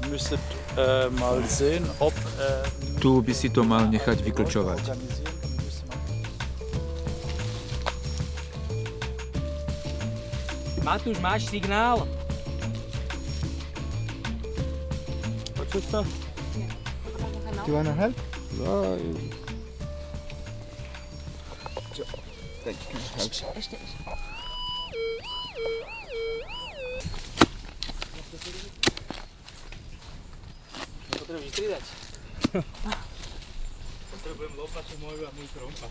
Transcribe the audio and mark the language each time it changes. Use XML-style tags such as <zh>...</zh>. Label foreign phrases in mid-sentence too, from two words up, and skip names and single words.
<sk>Tu by si to mal nechať vyklčovať. Matúš, máš signál? Počuť to?</sk> <en>Do you wanna help? No. Thank you.</en> <sk>Ešte. Potrebujem vystriedať. Potrebujem lopaču moju a môj krompač.</sk>